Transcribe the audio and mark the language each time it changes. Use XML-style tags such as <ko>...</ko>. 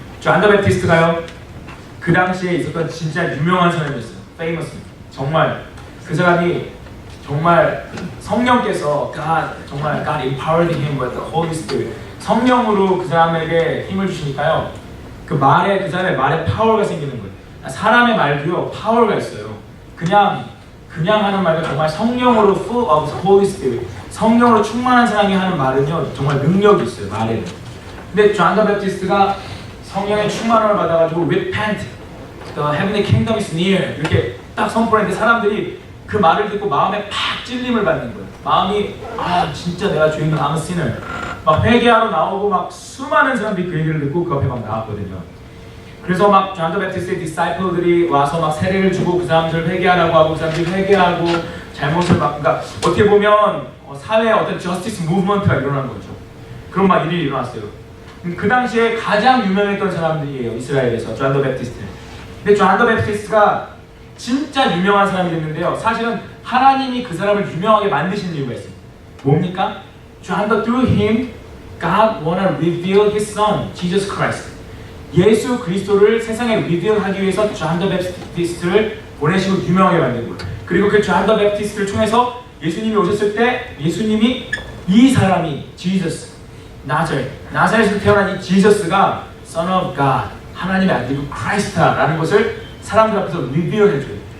<ko>존 더 베프티스트가요. 그 당시에 있었던 진짜 유명한 사람이었어요.</ko> <en>famous.</en> <ko>정말 그 사람이 정말 성령께서</ko> <en>God empowered him with the Holy Spirit.</en> <ko>성령으로 그 사람에게 힘을 주시니까요. 그 사람의 말에 파워가 생기는 거예요. 사람의 말도요 파워가 있어요. 그냥 하는 말도 정말 성령으로</ko> <en>full of Holy Spirit.</en> <ko>성령으로 충만한 사람이 하는 말은요 정말 능력이 있어요. 말에는. 근데 존 더 베프티스트가 성령의 충만함을 받아가지고</ko> <en>repent, the heavenly kingdom is near</en> <ko>이렇게 딱 선포했는데 사람들이 그 말을 듣고 마음에 팍 찔림을 받는 거예요. 마음이 진짜 내가 죄인은</ko> <en>I'm a sinner.</en> <ko>막 회개하러 나오고 막 수많은 사람들이 그 얘기를 듣고 그 앞에 막 나왔거든요. 그래서 막 존 더 베프티스트의 디사이플들이 와서 막 세례를 주고 그 사람들 회개하라고 하고 그 사람들이 회개하고 잘못을 막 그러니까 어떻게 보면 사회에 어떤 저스티스 무브먼트가 일어난 거죠. 그런 막 일이 일어났어요. 그 당시에 가장 유명했던 사람들이에요. 이스라엘에서 존 더 베프티스트. 근데 존 더 베프티스트가 진짜 유명한 사람이 됐는데요. 사실은 하나님이 그 사람을 유명하게 만드신 이유가 있어요. 뭡니까?</ko> <en>through him, God wanna reveal his son, Jesus Christ.</en> <ko>예수 그리스도를 세상에 리뷰하기 위해서 존 더 베프티스트를 보내시고 유명하게 만든 거예요. 그리고 그 존 더 베프티스트를 통해서 예수님이 오셨을 때 예수님이 이 사람이 Jesus, 나사렛에서 태어난 이 지저스가</ko> <en>Son of God,</en> <ko>하나님의 아들이고 크라이스트라는 것을 사람들 앞에서 리뷰해줘요.</ko>